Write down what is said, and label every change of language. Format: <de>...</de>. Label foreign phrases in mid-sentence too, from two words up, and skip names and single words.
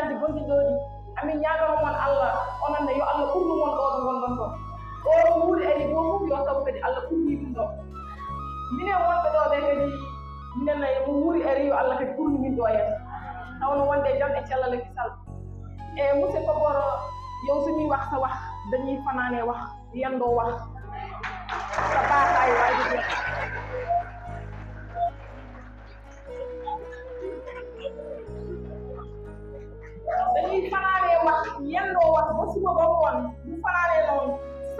<ff>ji gonɗiɗo ɗi amin ñagonomon Allah ononne yo Allah ɓurnumon ɗo ɗo gonɗon ɗo o wuuri ari ɗo fof yo taw kadi Allah ɓurni ɗum ɗo minen wonɓe ɗo ɓe kadi minen mo wuuri ari yo Allah kadi ɓurni min ɗo yeeso tawno wonde jam e cellal e kisal e monsieur Koboro</ff> <wo>yow somi wax sa wax dañuy fanaane wax yendoo wax sa baaxaay waaye du jeex dañuy fanaane wax yendoo wax ba suba ba ngoon bu fanaane noonu sa</wo>